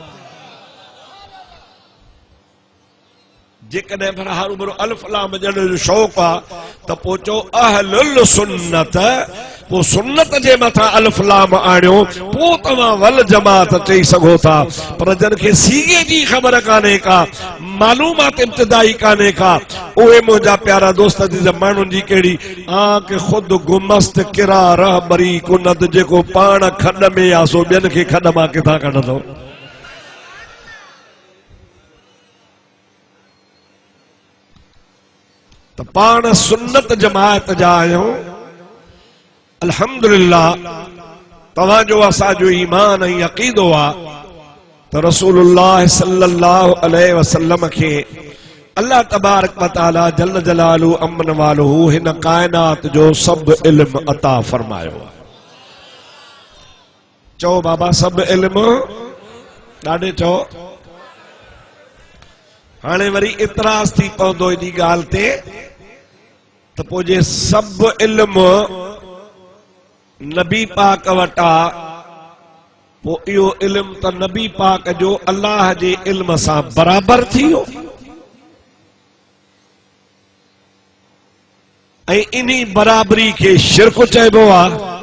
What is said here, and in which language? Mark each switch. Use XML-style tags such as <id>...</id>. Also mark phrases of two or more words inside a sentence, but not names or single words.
<sd>जेकॾहिं पर हरू भरो अल्फ लाम ॼण जो शौक़ आ त पोइ चओ</sd> <ar>أهل السنة,</ar> <sd>पोइ सुन्नत जे मथां अल्फ लाम आणियो, पोइ तव्हां</sd> <ar>والجماعة</ar> <sd>चई सघो था। पर जंहिंखे सीगे जी ख़बर कान्हे का, मालूमात इब्तिदाई कान्हे का, उहे मुंहिंजा प्यारा दोस्त जी माण्हुनि जी कहिड़ी</sd> <fa>آنکه خود گم است کرا رهبری کند</fa> <sd>जेको पाण खॾ में आ सो ॿियनि खे खॾ मां किथां कढंदो। त पाण सुन्नत जमायत जा आहियूं अल्हम्दुलिल्लाह। तव्हांजो असांजो ईमान ऐं अक़ीदो आहे त</sd> <ar>رسول الله صلى الله عليه وسلم</ar> <sd>खे</sd> <ar>الله تبارك وتعالى جل جلاله وعم نواله</ar> <sd>हिन कायनात जो सब इल्म अता फरमायो। चओ बाबा सब इल्म ॾाढे चओ। हाणे वरी इतराज़ थी पवंदो इन ॻाल्हि ते त पोइ जे सब इल्म नबी पाक वटा वो इहो इल्म त नबी पाक जो अल्लाह जे इल्म सां बराबर थी वियो ऐं इन्ही बराबरी खे शिरक चइबो आहे।</sd>